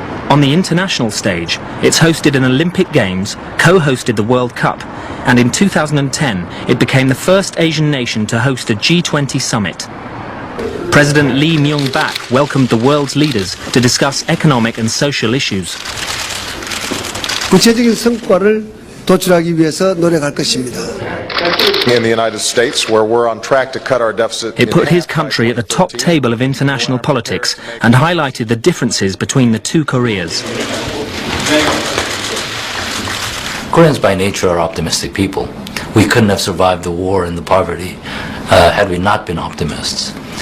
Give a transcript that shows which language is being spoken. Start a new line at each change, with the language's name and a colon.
English: On the international stage, it's hosted an Olympic Games, co-hosted the World Cup, and in 2010 it became the first Asian nation to host a G20 summit. President Lee Myung-bak welcomed the world's leaders to discuss economic and social issues.
Korean: 구체적인 성과를 도출하기 위해서 노력할 것입니다.
English: In the United States, where we're on track to cut our deficit. It put his country at the top table of international politics and highlighted the differences between the 2 Koreas. Koreans by nature are optimistic people. We couldn't have survived the war and the poverty had we not been optimists.